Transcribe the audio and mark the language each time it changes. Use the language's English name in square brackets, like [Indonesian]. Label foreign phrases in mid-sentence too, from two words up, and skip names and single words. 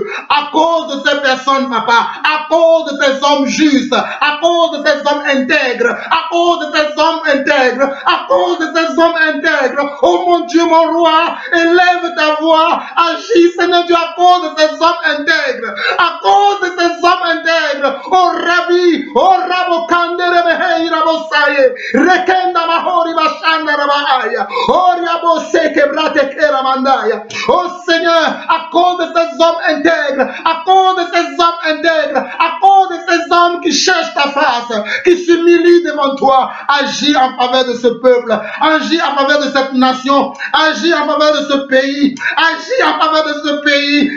[French] À cause de ces personnes, Papa, à cause de ces hommes justes, à cause de ces hommes intègres, à cause de ces hommes intègres, à cause de ces hommes intègres, oh mon Dieu, mon roi, élève ta voix, agis, Seigneur Dieu, à cause de ces hommes intègres, à cause de ces hommes intègres, oh Rabbi, oh Rabo Kandere Behei Rabo Saye, Rekenda Mahori Bashanda Rabahaya, oh Rabo Seke Brate Kera Mandaya, oh Seigneur, à cause de ces hommes intègres, à cause de ces hommes intègre, à cause de ces hommes qui cherchent ta face, qui s'humilient devant toi. Agis en faveur de ce peuple, agis en faveur de cette nation, agis en faveur de ce pays, agis en faveur de ce pays.